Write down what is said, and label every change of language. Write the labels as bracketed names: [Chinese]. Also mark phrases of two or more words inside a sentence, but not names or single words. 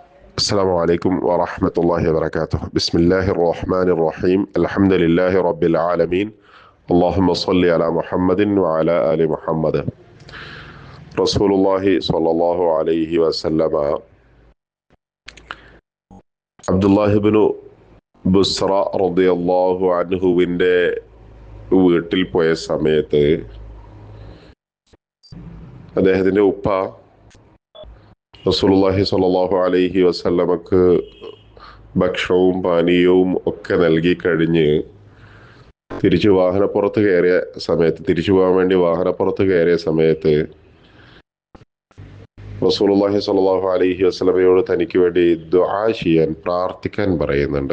[Arabic] السلام عليكم ورحمة الله وبركاته. بسم الله الرحمن الرحيم. الحمد لله رب العالمين. اللهم صل على محمد وعلى آل محمد. رسول الله صلى الله عليه وسلم [Malayalam] അബ്ദുല്ലാഹി ഇബ്നു ബുസ്റ റളിയല്ലാഹു അൻഹുവിൻ്റെ വീട്ടിൽ പോയ സമയത്ത് അദ്ദേഹത്തിൻ്റെ ഉപ്പ [Arabic] رسول الله صلى الله عليه وسلم [Malayalam] ഭക്ഷണവും പാനീയവും ഒക്കെ നൽകി കഴിഞ്ഞ് തിരിച്ചു പോകാൻ വേണ്ടി വാഹനപ്പുറത്ത് കയറിയ സമയത്ത് [Arabic] رسول الله صلى الله عليه وسلم [Malayalam] തനിക്ക് വേണ്ടി ദുആ ചെയ്യാൻ, പ്രാർത്ഥിക്കാൻ പറയുന്നുണ്ട്.